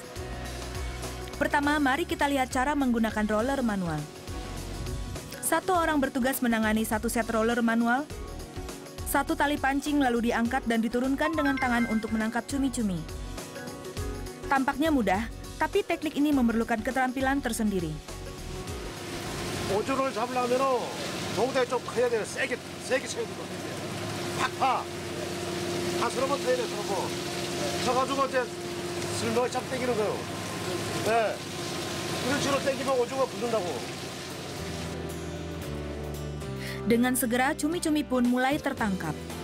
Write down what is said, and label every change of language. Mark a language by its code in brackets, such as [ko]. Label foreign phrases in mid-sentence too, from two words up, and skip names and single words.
[id] Pertama, mari kita lihat cara menggunakan roller manual. 1 orang bertugas menangani 1 set roller manual. 1 tali pancing lalu diangkat dan diturunkan dengan tangan untuk menangkap cumi-cumi. Tampaknya mudah, tapi teknik ini memerlukan keterampilan tersendiri. [ko] 오줄을 잡으려면은 동작이 좀 커야 돼요. 세게 쳐야 돼요. 팍팍. 다 서로 쳐야 돼, 서로. 쳐가지고 이제 슬쩍 잡 당기는 거예요. 네. 이런 식으로 당기면 오징어 붙는다고. [id] Dengan segera, cumi-cumi pun mulai tertangkap.